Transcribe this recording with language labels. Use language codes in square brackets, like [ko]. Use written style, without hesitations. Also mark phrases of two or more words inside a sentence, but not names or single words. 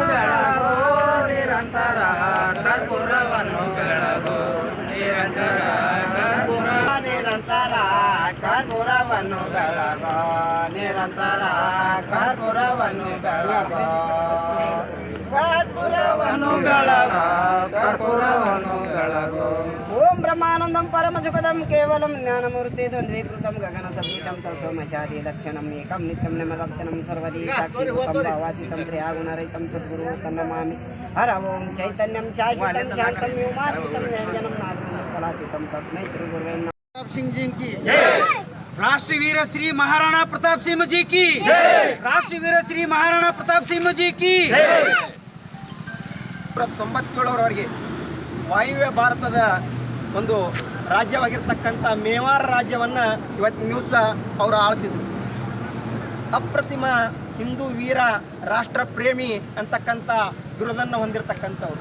[kn] ಬೆಳಗೋ ನಿರಂತರ ಕರ್ಪೂರವನ್ನು ಬೆಳಗೋ ನಿರಂತರ ನಿರಂತರ ಕರ್ಪೂರವನ್ನು ಬೆಳಗೋ ನಿರಂತರ ಕರ್ಪೂರವನ್ನು ಬೆಳಗೋ ಕರ್ಪೂರವನ್ನು ಬೆಳಗೋ ಕರ್ಪೂರವನ್ನು ಬೆಳಗೋ. [sa] ಓಂ ಬ್ರಹ್ಮಾನಂದಂ ಪರಮ ಸುಖದಂ ಕೇವಲಂ ಜ್ಞಾನಮೂರ್ತಿ ದ್ವಂದ್ವೀಕೃತಂ ಗಗನ ಸದೃಶಂ ತತ್ಸೋಮಚಾದಿ ಲಕ್ಷಣಂ ಏಕಂ ನಿತ್ಯಂ ನಿಮಲಕ್ಷಣಂ ಸರ್ವದಿ ಸಾಕ್ಷಿ ಸಂಭವಾತೀತಂ ತ್ರಿಯಾಗುಣರಹಿತಂ ಸದ್ಗುರು ತನ್ನಮಾಮಿ. ಹರ ಓಂ ಚೈತನ್ಯಂ ಶಾಶ್ವತಂ ಶಾಂತಂ ವ್ಯೋಮಾತೀತಂ ಜ್ಞಾನಂ ನಾದಂ ಫಲಾತೀತಂ ತಸ್ಮೈ ಶ್ರೀ ಗುರುವೇ ನಮಃ. [hi] प्रताप सिंह जी की राष्ट्रवीर श्री महाराणा प्रताप सिंह जी की राष्ट्रवीर श्री महाराणा प्रताप सिंह जी की [kn] 97ರವರೆಗೆ ವಾಯುವ್ಯ ಭಾರತದ ಒಂದು ರಾಜ್ಯವಾಗಿರ್ತಕ್ಕಂಥ ಮೇವಾರ ರಾಜ್ಯವನ್ನು ಇವತ್ತಿನ ದಿವಸ ಅವರು ಆಳ್ತಿದ್ರು. ಅಪ್ರತಿಮ ಹಿಂದೂ ವೀರ ರಾಷ್ಟ್ರ ಪ್ರೇಮಿ ಅಂತಕ್ಕಂಥ ಬಿರುದನ್ನು ಹೊಂದಿರತಕ್ಕಂಥವ್ರು.